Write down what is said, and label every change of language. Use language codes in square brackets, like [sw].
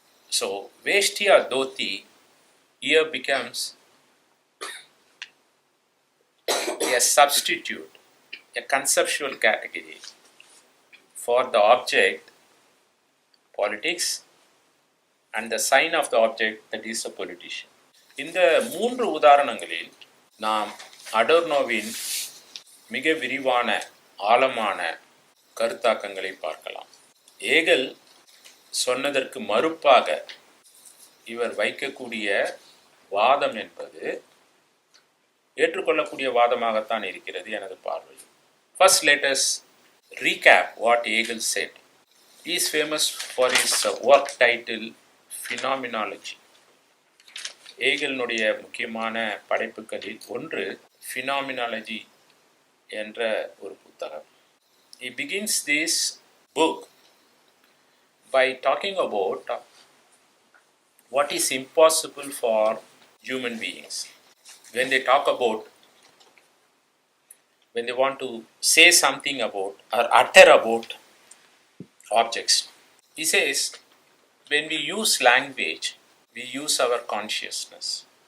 [en] So, veshti or dhoti here becomes a substitute, a conceptual category for the object, politics, and the sign of the object, that is a politician. [ta] இந்த மூன்று உதாரணங்களில் நாம் அடோர்னோவின் மிக விரிவான ஆழமான கருத்தாக்கங்களை பார்க்கலாம். ஏகல் சொன்னதற்கு மறுப்பாக இவர் வைக்கக்கூடிய வாதம் என்பது ஏற்றுக்கொள்ளக்கூடிய வாதமாகத்தான் இருக்கிறது எனது பார்வை. [en] First, let us recap what Hegel said. He is famous for his work title Phenomenology. [ta] ஏகலினுடைய முக்கியமான படைப்புகளில் ஒன்று Phenomenology என்ற ஒரு புத்தகம். [en] He begins this book by talking about what is impossible for human beings. When they talk about, when they want to say something about or utter about objects, he says, when we use language, we use our consciousness.